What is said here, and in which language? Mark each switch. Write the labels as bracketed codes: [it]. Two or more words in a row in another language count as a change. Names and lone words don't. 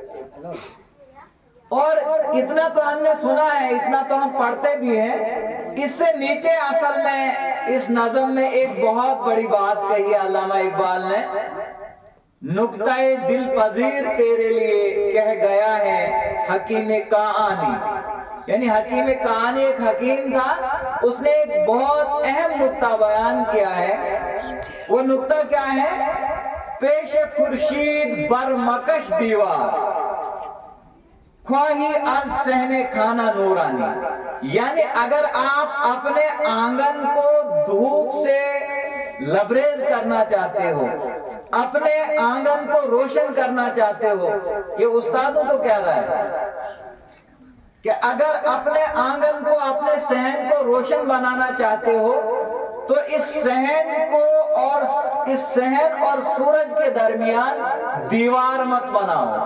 [ur] اور اتنا تو ہم نے سنا ہے، اتنا تو ہم پڑھتے بھی ہیں، اس سے نیچے اصل میں اس نظم میں ایک بہت بڑی بات کہی ہے علامہ اقبال نے۔ نکتہ دل پذیر تیرے لیے کہہ گیا ہے حکیم قاآنی، یعنی حکیم قاآنی ایک حکیم تھا، اس نے ایک بہت اہم نکتہ بیان کیا ہے۔ وہ نکتہ کیا ہے؟ [fa] پیش خورشید بر مکش دیوار، خواہی از صحن کھانا نورانی۔ [ur] یعنی اگر آپ اپنے آنگن کو دھوپ سے لبریز کرنا چاہتے ہو، اپنے آنگن کو روشن کرنا چاہتے ہو، یہ استادوں کو کہہ رہا ہے کہ اگر اپنے آنگن کو، اپنے صحن کو روشن بنانا چاہتے ہو تو اس صحن کو اور اس صحن اور سورج کے درمیان دیوار مت بناؤ۔